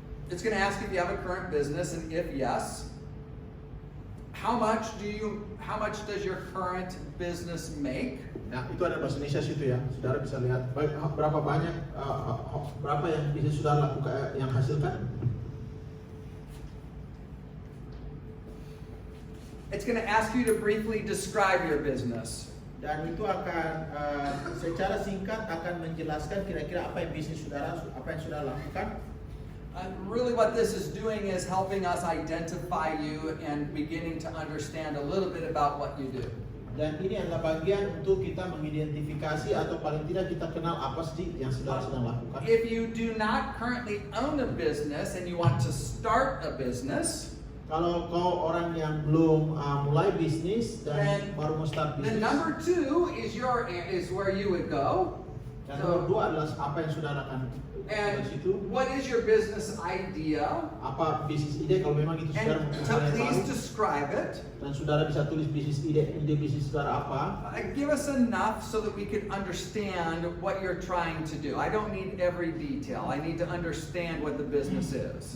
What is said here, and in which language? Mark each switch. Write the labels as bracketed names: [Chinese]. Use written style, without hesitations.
[English] It's going to ask if you have a current business, and if yes, how much does your current business make? [Indonesian] Nah, itu ada bahasa Indonesia situ ya. Saudara bisa lihat berapa banyak berapa yang bisa saudara lakukan yang hasilkan. [English] It's going to ask you to briefly describe your business. [Indonesian] Dan itu akan secara singkat akan menjelaskan kira-kira apa yang bisnis saudara, apa yang saudara lakukan. [English] Really what this is doing is helping us identify you and beginning to understand a little bit about what you do. [Indonesian] Dan ini adalah bagian untuk kita mengidentifikasi atau paling tidak kita kenal apa sih yang saudara sedang lakukan. [English] If you do not currently own a business and you want to start a business, [Indonesian] kalau kau orang yang belum mulai bisnis dan baru mau start [English] then [Indonesian] bisnis, [English] number 2 is where you would go. [Indonesian] dan nomor 2 adalah apa yang saudara akan [English] And [Indonesian] di situ. [English] what is your business idea? [Indonesian] Apa bisnis ide kalau memang itu saudara [English] And [Indonesian] mempunyai [English] please [Indonesian] baru, [English] describe it. [Indonesian] dan saudara bisa tulis bisnis ide bisnis saudara apa. [English] Give us enough so that we can understand what you're trying to do. I don't need every detail. I need to understand what the business is.